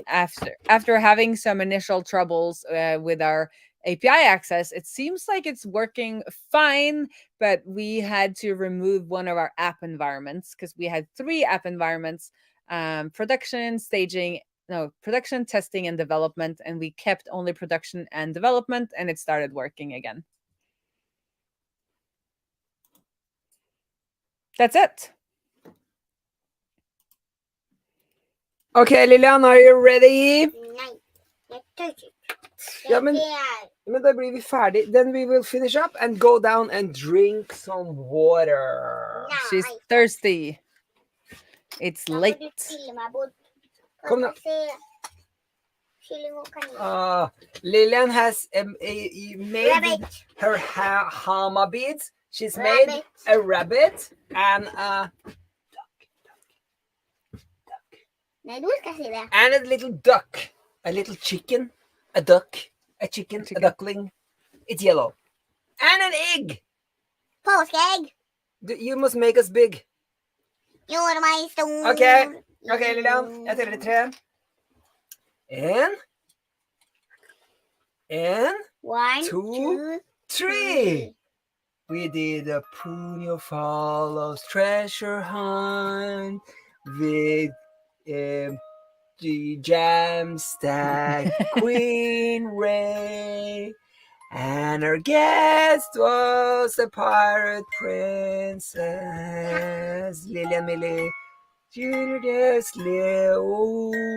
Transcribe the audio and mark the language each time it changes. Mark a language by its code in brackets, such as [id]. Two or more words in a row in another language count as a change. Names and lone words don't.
[en] After having some initial troubles with our API access, it seems like it's working fine, but we had to remove one of our app environments, because we had 3 app environments: production, testing, and development, and we kept only production and development, and it started working again. That's it. Okay, Lilian, are you ready? [no] Nei, jeg tør ikke. Ja, men da blir vi ferdig. [en] Then we will finish up and go down and drink some water. She's thirsty. It's late. [no] Kom da. [en] Lilian has made her hama beads. She's made a rabbit and a and a little duck, a little chicken, a duck, a chicken, a duckling. It's yellow. And an egg. [no] Påskeegg. [en] You must make us big. [no] Gjorde meg stor. Okay, Lilian. Jeg teller til 3. [en] And 1, 2, 3. We did a Prune follows treasure hunt with the jam stack Queen Raae, and our guest was a pirate princess, Lilian Millie, Judas Leo.